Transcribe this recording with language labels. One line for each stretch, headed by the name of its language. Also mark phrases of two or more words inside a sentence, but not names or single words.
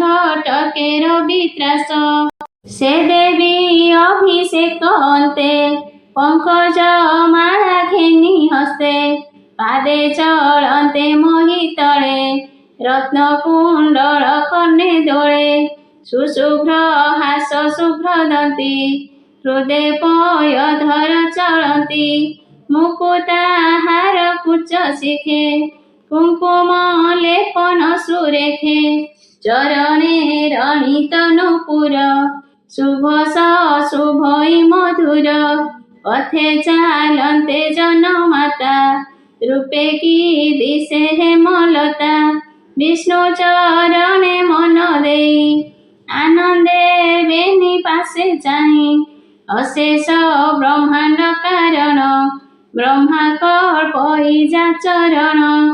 Odia: ଝଟକେର ବିତ୍ରାସ ସେ ଦେବୀ ଅଭିଷେକ ଅନ୍ତେ ପଙ୍କଜ ମାଳା ଘେନି ହସ୍ତେ ପାଦେ ଚଳନ୍ତେ ମହି ତଳେ ରତ୍ନ କୁଣ୍ଡଳ କର୍ଣ୍ଣେ ଦୋଳେ ସୁଶୁଭ୍ର ହାସ ଶୁଭ୍ର ଦନ୍ତୀ ହୃଦେ ପୟଧର ଚଳନ୍ତି ମୁକୁତା ହାର କୁଚ ଶିଖେ କୁଙ୍କୁମ ଲେପନ ସୁରେଖେ ଚରଣେ ରଣିତ ନୂପୁର ଶୁଭ ଶୁଭଇ ମଧୁର ପଥେ ଚାଲନ୍ତେ ଜନମାତା ରୂପେ କି ଦିଶେ ହେମଲତା ବିଷ୍ଣୁ ଚରଣେ ମନ ଦେଇ ଆନନ୍ଦେ ବେଣୀ ପାଶେ ଚାହିଁ ଅଶେଷ ବ୍ରହ୍ମାଣ୍ଡ କାରଣ ବ୍ରହ୍ମା କଳ୍ପଇ ଯା ଚରଣ